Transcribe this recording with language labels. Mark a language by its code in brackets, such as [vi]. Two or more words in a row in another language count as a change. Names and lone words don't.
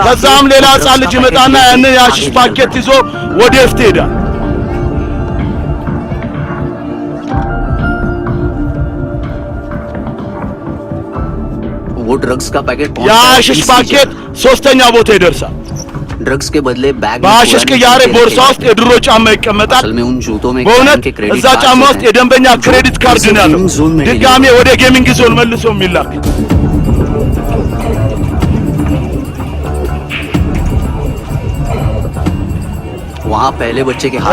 [am] ከዛም ሌላ ሕፃን ልጅ ይመጣና ያንን የአሽሽ ፓኬት ይዞ ወደ እፍት ይሄዳል። [hi] वो ड्रग्स का पैकेट [am] የአሽሽ ፓኬት ሶስተኛ ቦታ ይደርሳል። [hi] ड्रग्स के बदले बैग [am] በአሽሽ ቅያሬ ቦርሳ ውስጥ የድሮ ጫማ ይቀመጣል። [hi] असल में उन जूतों में [am] በእውነት [hi] के क्रेडिट [am] እዛ ጫማ ውስጥ የደንበኛ [en] credit card [am] ነው ያለው። ድጋሜ ወደ [en] gaming zone [am] መልሶ የሚላክ [hi] वहाँ पहले बच्चे के हाथ